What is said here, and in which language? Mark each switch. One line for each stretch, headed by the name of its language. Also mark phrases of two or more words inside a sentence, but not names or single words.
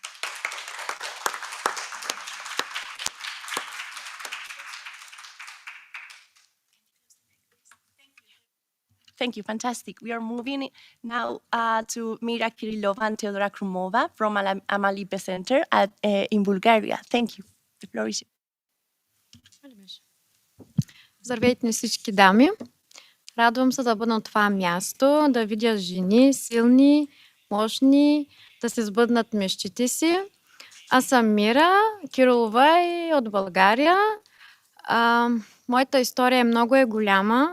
English: Thank you, fantastic. We are moving now to Mira Kirillova and Teodora Krumova from Amalipe Center in Bulgaria. Thank you. The floor is yours.
Bulgarian: Здравейте на всички дами! Радвам се да бъда на това място, да видя жени силни, мощни, да се сбъднат мечтите си. Аз съм Мира Кирилова и от България. Моята история е голяма.